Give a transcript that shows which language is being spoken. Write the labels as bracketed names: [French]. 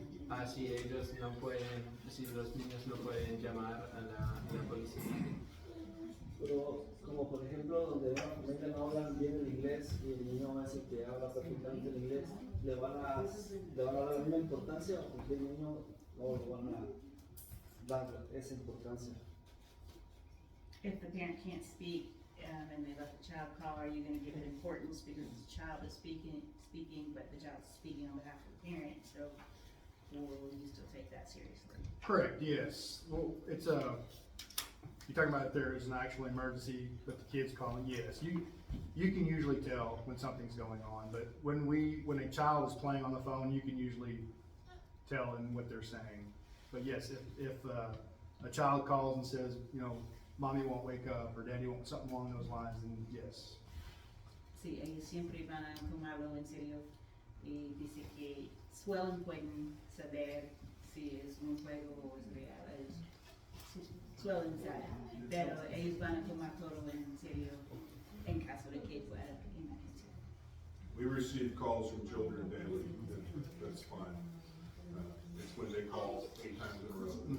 [Spanish] Así ellos no pueden, si los niños no pueden llamar a la policía. Pero, como por ejemplo, donde una familia no hablan bien el inglés y el niño hace que habla perfectamente el inglés, ¿le van a dar la misma importancia o porque el niño no le van a dar esa importancia? [English] If the parent can't speak and they let the child call, are you going to give it importance because the child is speaking, but the child is speaking on behalf of the parent? So, or will you still take that seriously? Correct, yes. Well, it's you're talking about if there is an actual emergency with the kids calling, yes. You can usually tell when something's going on, but when a child is playing on the phone, you can usually tell in what they're saying. But yes, if a child calls and says, you know, mommy won't wake up or daddy won't, something along those lines, then yes. [Spanish] Sí, ellos siempre van a tomarlo en serio y dice que pueden saber si es un juego o es real. Ellos suelen saber, pero ellos van a tomar todo en serio en caso de que fuera emergencia. [English] We receive calls from children daily, that's fine. It's when they call 8 times in a row.